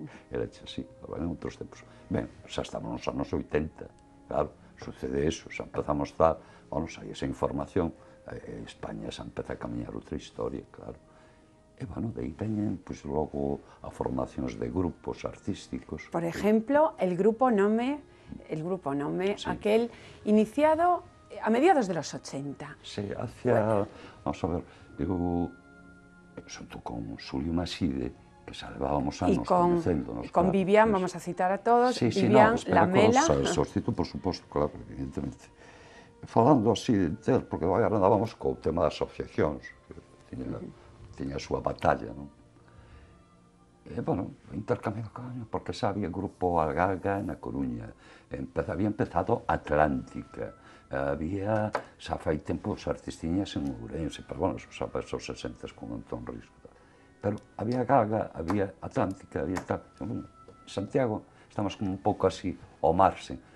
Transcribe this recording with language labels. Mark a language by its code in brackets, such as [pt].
[gl] Era así, en outros tempos. Ben, xa estamos nos anos 80, claro, sucede eso, xa empezamos a dar, bueno, xa hai esa información, España xa empeza a camiñar outra historia, claro. E, bueno, de aí veñen, pois, logo, a formacións de grupos artísticos. Por exemplo, [es] el Grupo Nome, aquel iniciado a mediados de los 80. [gl] Sí, hacia, vamos a ver, digo, xunto con Xulio Maside, que xa levábamos anos conocéndonos. [es] Y con Vivian, vamos a citar a todos, Vivian Lamela. [gl] Sostito, por suposto, claro, evidentemente. Falando así de ter, porque agora andábamos co tema das asociacións, que tiña a súa batalla, non? E, bueno, intercambio, porque xa había grupo Algarga na Coruña, había empezado Atlántica, había, xa fai tempo, os artistiñas en Ourense, pero, bueno, xa fai esos 60 con Antón Risco. Pero había Galga, había Atlántica, había tal. Santiago, estamos como un pouco así, ao marxe.